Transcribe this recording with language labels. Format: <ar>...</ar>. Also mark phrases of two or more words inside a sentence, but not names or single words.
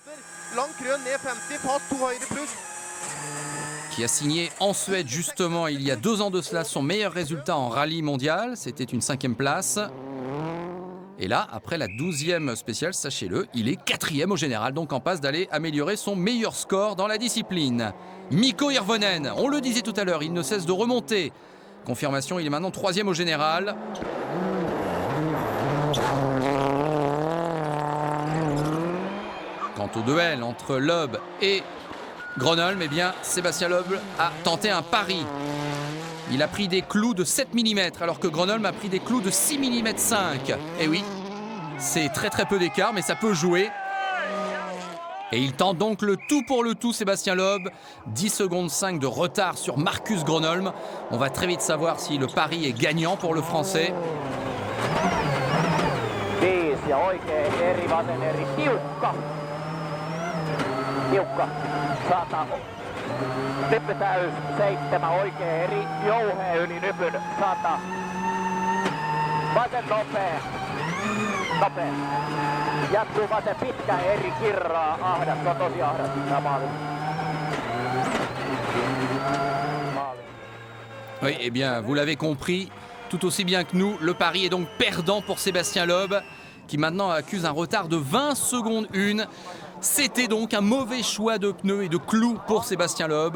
<fr>Qui a signé en Suède justement il y a 2 ans de cela son meilleur résultat en rallye mondial. C'était une 5e place. Et là, après la 12e spéciale, sachez-le, il est 4e au général, donc en passe d'aller améliorer son meilleur score dans la discipline. Mikko Hirvonen, on le disait tout à l'heure, il ne cesse de remonter. Confirmation, il est maintenant 3e au général. Quant au duel entre Loeb et Gronholm, eh bien, Sébastien Loeb a tenté un pari. Il a pris des clous de 7 mm, alors que Gronholm a pris des clous de 6 mm 5. Et oui, c'est très très peu d'écart, mais ça peut jouer. Et il tente donc le tout pour le tout, Sébastien Loeb. 10 secondes 5 de retard sur Marcus Gronholm. On va très vite savoir si le pari est gagnant pour le Français.</fr> <fi>Ja oikein eri, vasen eri, tiukka. 100. Nyppy täys, 7 oikein eri, jouhea yli nypyn, 100. Vasen nopea. Jatkuu vasen pitkä eri, kirraa, ahdas, on tosi ahdas, maali.</fi> <fr>Oui, eh bien, vous l'avez compris, tout aussi bien que nous, le pari est donc perdant pour Sébastien Loeb, qui maintenant accuse un retard de 20 secondes 1. C'était donc un mauvais choix de pneus et de clous pour Sébastien Loeb.</fr>